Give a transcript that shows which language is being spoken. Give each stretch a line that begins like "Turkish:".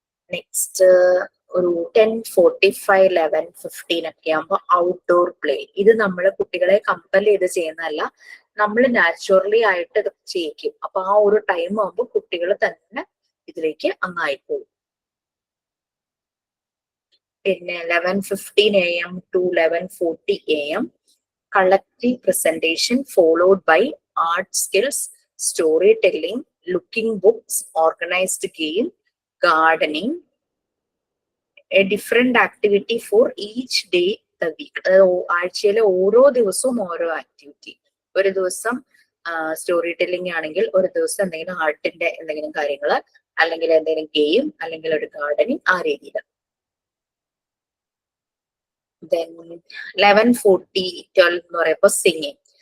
Malayalam: Next ഒരു 10:45 11:15 ഒക്കെ ആകുമ്പോൾ ഔട്ട്ഡോർ പ്ലേ. ഇത് നമ്മൾ കുട്ടികളെ കമ്പൽ ചെയ്ത് ചെയ്യുന്നതല്ല, നമ്മൾ നാച്ചുറലി ആയിട്ട് ഇത് ചെയ്യിക്കും. അപ്പൊ ആ ഒരു ടൈം ആകുമ്പോൾ കുട്ടികൾ തന്നെ ഇതിലേക്ക് അങ്ങായി പോകും. പിന്നെ
English: 11:15 AM to 11:40 AM collective presentation followed by art skills, storytelling, looking books, organized game, gardening, a different activity for each day the week.
Malayalam: ആഴ്ചയിലെ ഓരോ ദിവസവും ഓരോ ആക്ടിവിറ്റി. ഒരു ദിവസം സ്റ്റോറി ടെല്ലിംഗ് ആണെങ്കിൽ ഒരു ദിവസം എന്തെങ്കിലും ആർട്ടിന്റെ എന്തെങ്കിലും കാര്യങ്ങള്, അല്ലെങ്കിൽ എന്തെങ്കിലും ഗെയിം, അല്ലെങ്കിൽ ഒരു ഗാർഡനിങ്, ആ രീതിയിൽ. ദെൻ 11:40 12 എന്ന് പറയുമ്പോൾ സിംഗിങ്.